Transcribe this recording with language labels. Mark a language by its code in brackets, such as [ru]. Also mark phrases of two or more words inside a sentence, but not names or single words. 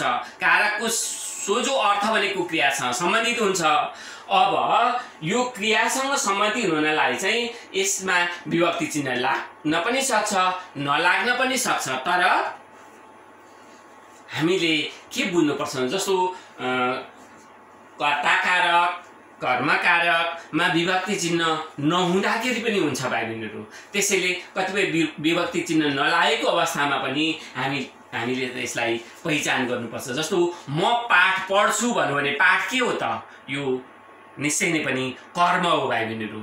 [ne] कारकको सोझो अर्थ भनेको क्रियासँग सम्बन्धित हुन्छ। अब यो क्रियासँग सम्बन्धित हुनलाई चाहिँ यसमा विभक्ति चिन्ह लाग्न पनि सक्छ, नलाग्न पनि सक्छ। तर हामीले के बुझ्नुपर्छ, जस्तो कर्ता कारक, कर्मकारकमा विभक्ति चिन्ह नहुँदाखेरि पनि हुन्छ भाइ बहिनीहरू। त्यसैले कतिपय विभक्ति चिन्ह नलागेको अवस्थामा पनि हामीले यसलाई पहिचान गर्नुपर्छ। जस्तो म पाठ पढ्छु भन्यो भने पाठ के हो त? यो निश्चय नै पनि कर्म हो भाइ बहिनीहरू।